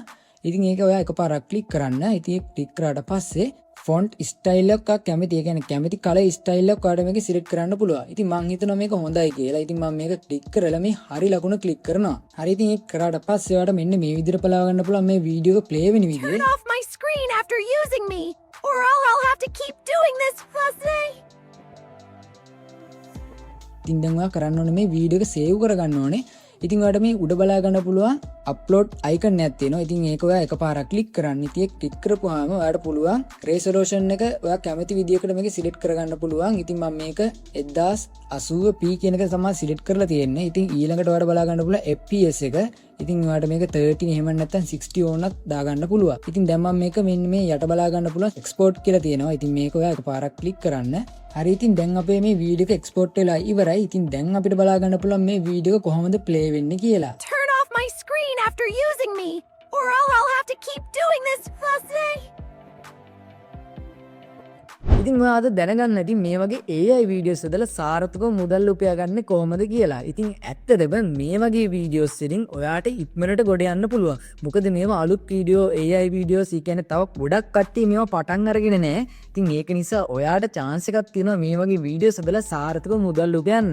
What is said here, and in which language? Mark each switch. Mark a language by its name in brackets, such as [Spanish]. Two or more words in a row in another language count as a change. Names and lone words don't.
[Sinhala] ඉතින් ඒක ඔයා එකපාරක් ක්ලික් කරන්න. ඉතින් ඒක ක්ලික් කරාට පස්සේ [English] font style [Sinhala] එකක් කැමති ඒ කියන්නේ කැමති [English] colour style [Sinhala] එකක් ඔයාට මේක සිලෙක්ට් කරන්න පුළුවන්. ඉතින් මම හිතනවා මේක හොඳයි කියලා. ඉතින් මම මේක ක්ලික් කරලා මේ හරි ලකුණ ක්ලික් කරනවා. හරි ඉතින් ඒක කරාට පස්සේ ඔයාට මෙන්න මේ විදිහට බලා ගන්න පුළුවන් මේ වීඩියෝ එක ප්ලේ වෙන විදිහ. [English] Turn off my screen after using me, or I'll have to keep doing this fussy. [Sinhala] ඉතින් දැන් ඔයා කරන්න ඕනේ මේ වීඩියෝ එක සේව් කරගන්න ඕනේ. ඉතින් ඔයාට මේ උඩ බලා ගන්න පුළුවන් [English] upload icon [Sinhala] එකක් තියෙනවා. ඉතින් ඒක ඔයා එකපාරක් ක්ලික් කරන්න. ඉතින් ඒක ක්ලික් කරපුවාම ඔයාට පුළුවන් රෙසොලූෂන් එක ඔයා කැමති විදියකට මේක සිලෙක්ට් කරගන්න පුළුවන්. ඉතින් මම මේක 1080p කියන එක තමයි සිලෙක්ට් කරලා තියෙන්නේ. ඉතින් ඊළඟට ඔයාට බලා ගන්න පුළුවන් fps එක. ඉතින් ඔයාට මේක 13 එහෙම නැත්නම් 60 ඕනක් දාගන්න පුළුවන්. ඉතින් දැන් මම මේක මෙන්න මේ යට බලා ගන්න පුළුවන් එක්ස්පෝර්ට් කියලා තියෙනවා. ඉතින් මේක ඔයා එකපාරක් ක්ලික් කරන්න. හරි ඉතින් දැන් අපේ මේ වීඩියෝ එක එක්ස්පෝර්ට් වෙලා ඉවරයි. ඉතින් දැන් අපිට බලා ගන්න පුළුවන් මේ වීඩියෝ එක කොහොමද ප්ලේ වෙන්නේ කියලා. [English] Turn off my screen after using me, or I'll have to keep doing this fussy. [Sinhala] ඉතින් ඔයාද දැනගන්න ඇති මේ වගේ [English] AI videos [Sinhala] හදලා සාර්ථකව මුදල් උපයා ගන්න කොහොමද කියලා. ඉතින් ඇත්තටම මේ වගේ වීඩියෝස් වලින් ඔයාට ඉක්මනට ගොඩ යන්න පුළුවන්. මොකද මේවා අලුත් [English] video AI videos [Sinhala] කියන්නේ තව ගොඩක් කට්ටිය මේවා පටන් අරගෙන නැහැ. ඉතින් ඒක නිසා ඔයාට chance එකක් තියෙනවා මේ වගේ වීඩියෝස් හදලා සාර්ථකව මුදල් උපයන්න.